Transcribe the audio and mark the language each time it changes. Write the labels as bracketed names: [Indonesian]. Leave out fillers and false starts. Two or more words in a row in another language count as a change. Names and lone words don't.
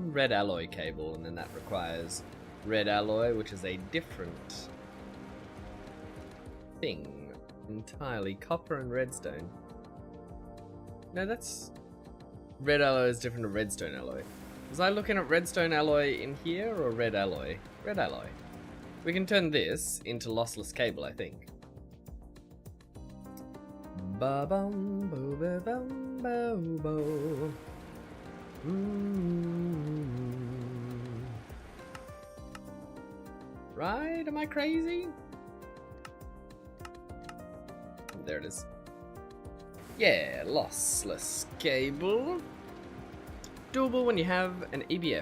[English] Red alloy cable, and then that requires red alloy, which is a different thing entirely. Copper and redstone. No, that's... Red alloy is different to redstone alloy. Was I looking at redstone alloy in here, or red alloy? Red alloy. We can turn this into lossless cable, I think. Ba-bum, bo-ba-bum, bo-bo. Right? Am I crazy? There it is. Yeah, lossless cable. Doable when you have an EBF.